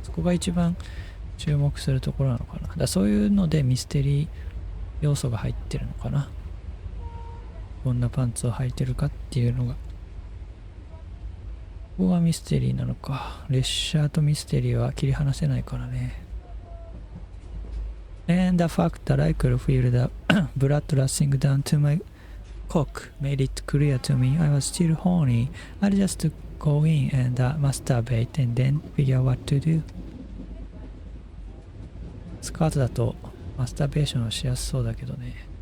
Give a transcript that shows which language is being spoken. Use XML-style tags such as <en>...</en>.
<ja>そこが一番注目するところなのかな。そういうのでミステリー要素が入ってるのかな。どんなパンツを履いてるかっていうのが。ここがミステリーなのか。列車とミステリーは切り離せないからね。</ja> <en>And the fact that I could feel the blood rushing down to my cock made it clear to me I was still horny. I'd just go in and masturbate and then figure what to do.</en> <ja>スカートだとマスターベーションはしやすそうだけどね。</ja>